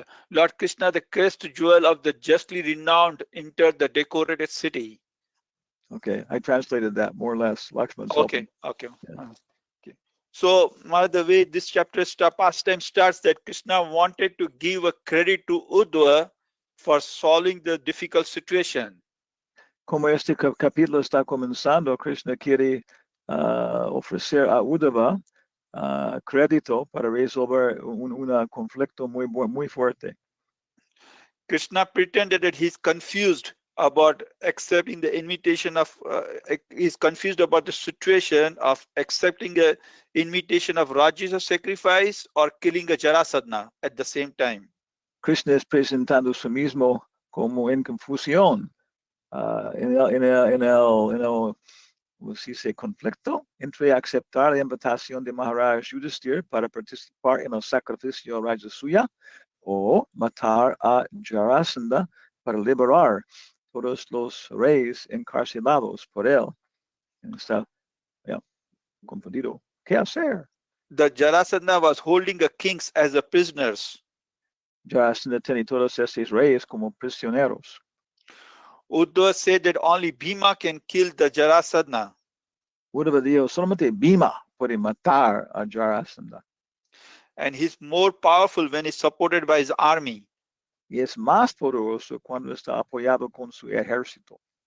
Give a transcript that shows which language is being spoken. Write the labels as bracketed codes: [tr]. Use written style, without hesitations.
[en] Lord Krishna, the crest jewel of the justly renowned, entered the decorated city. Okay, I translated that more or less. Lakshman's Okay. helping. Yeah. Okay. So, the way this chapter pastime starts, that Krishna wanted to give a credit to Uddhava for solving the difficult situation. [es] Como este capítulo está comenzando, Krishna quiere ofrecer a Uddhava crédito para resolver un conflicto muy fuerte. [en] Krishna pretended that he's confused about accepting the invitation of, he's confused about the situation of accepting a invitation of Rajya sacrifice or killing a Jarasandha at the same time. [es] Krishna es presentando su mismo como en confusión, en el si se conflicto entre aceptar la invitación de Maharaj Yudhisthira para participar en el sacrificio Rajasuya o matar a Jarasandha para liberar todos los reyes encarcelados por él. Está confundido. ¿Qué hacer? [en] The Jarasandha was holding the kings as the prisoners. [es] Jarasandha tenía todos estos reyes como prisioneros. [en] Uddhava said that only Bhima can kill the Jarasandha. [es] Uddhava dijo, solamente Bhima puede matar a Jarasandha. [en] And he's more powerful when he's supported by his army. [es] Y es más poderoso cuando está apoyado con su ejército.